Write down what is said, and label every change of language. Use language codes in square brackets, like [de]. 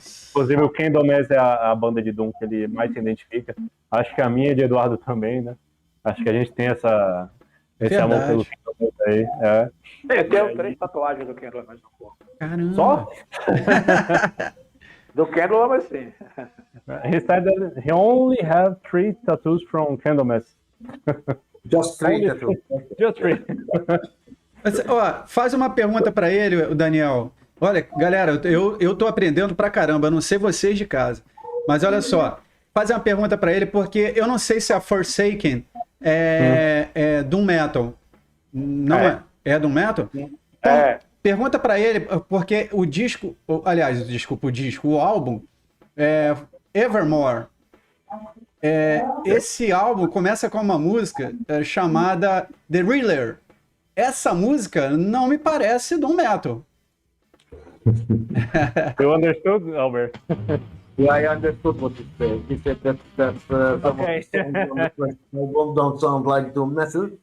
[pt] Inclusive o Candlemass é a banda de Doom que ele mais se identifica. Acho que a minha é de Eduardo também, né? Acho que a gente tem esse amor pelo Candlemass aí. Eu tenho 3 tatuagens do Candlemass no corpo. Caramba. Só? Do Candlemass, sim. [en] He said that he only have 3 tattoos from Candlemass. Just 3 tattoos. Just 3. [pt] Ó, faz uma pergunta para ele, o Daniel. Olha, galera, eu tô aprendendo pra caramba, eu não sei vocês de casa. Mas olha só, faz uma pergunta para ele, porque eu não sei se a Forsaken é Doom Metal. Não é Doom Metal? Então, pergunta para ele, porque o disco, aliás, o álbum, Evermore, esse álbum começa com uma música chamada The Reeler. Essa música não me parece Doom Metal. [en] You understood, Albert? Yeah, I understood what he said. He said that Okay. some of the songs don't sound like doom metal.